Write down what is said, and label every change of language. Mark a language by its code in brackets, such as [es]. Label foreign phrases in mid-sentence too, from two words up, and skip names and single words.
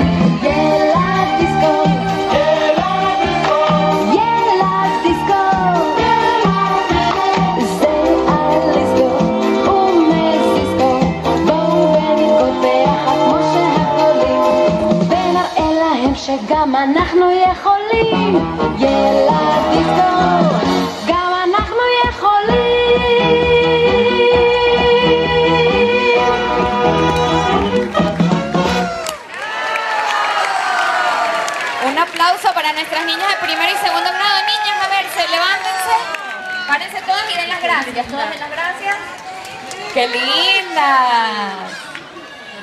[he] ילד דיסקו, שגם אנחנו יכולים. ילד דיסקו, גם אנחנו יכולים. [es] Un aplauso para nuestras niñas de primero y segundo grado. Niñas, a ver, levántense, párense todas y den las gracias. Todas den las gracias. ¡Qué lindas!